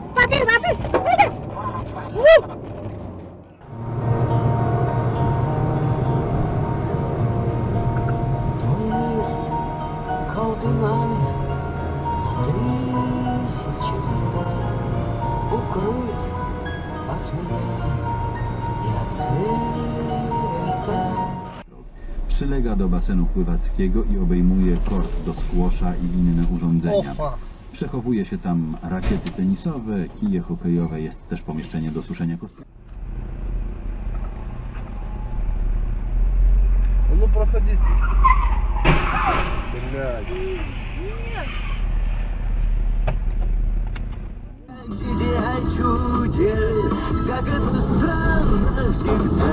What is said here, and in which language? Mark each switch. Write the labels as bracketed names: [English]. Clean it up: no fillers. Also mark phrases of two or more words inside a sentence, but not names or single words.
[Russian] Твой мир колдунами на 1000 лет укроет от меня и от света. [Polish] Przylega do basenu pływackiego i obejmuje kort do squasha i inne urządzenia. Przechowuje się tam rakiety tenisowe, kije hokejowe, jest też pomieszczenie do suszenia kostiumów. [Russian] Ну проходите. Блядь. Как это странно всегда.